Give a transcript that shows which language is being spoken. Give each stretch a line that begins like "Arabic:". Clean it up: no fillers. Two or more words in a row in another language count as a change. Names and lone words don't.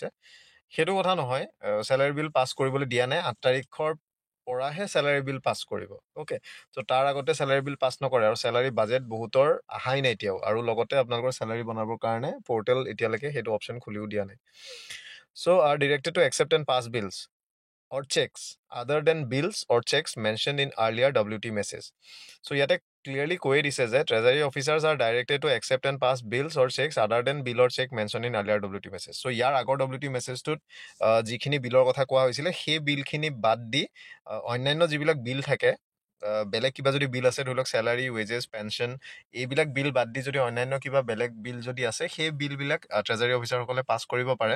Assamese: সেইটো কথা নহয়, চেলাৰী বিল পাছ কৰিবলৈ দিয়া নাই। 8 তাৰিখৰ পৰাহে চেলাৰী বিল পাছ কৰিব, অ'কে। চ' তাৰ আগতে চেলাৰী বিল পাছ নকৰে, আৰু চেলাৰী বাজেট বহুতৰ অহাই নাই এতিয়াও, আৰু লগতে আপোনালোকৰ চেলাৰী বনাবৰ কাৰণে পৰ্টেল এতিয়ালৈকে সেইটো অপশ্যন খুলিও দিয়া নাই।
English: So are directed to accept and pass bills or checks other than bills or checks mentioned in earlier WT message. So
Assamese: ইয়াতে clearly কৈ দিছে যে
English: treasury officers are directed to accept and pass bills or checks other than bill or check mentioned in earlier WT message.
Assamese: So ইয়াৰ আগৰ WT মেছেজটোত যিখিনি বিলৰ কথা কোৱা হৈছিলে, সেই বিলখিনি বাদ দি অন্যান্য যিবিলাক বিল থাকে, বেলেগ কিবা যদি বিল আছে, ধৰি লওক চেলাৰী, ৱেজেছ, পেঞ্চন, এইবিলাক বিল বাদ দি যদি অন্যান্য কিবা বেলেগ বিল যদি আছে, সেই বিলবিলাক ট্ৰেজাৰী অফিচাৰসকলে পাছ কৰিব পাৰে।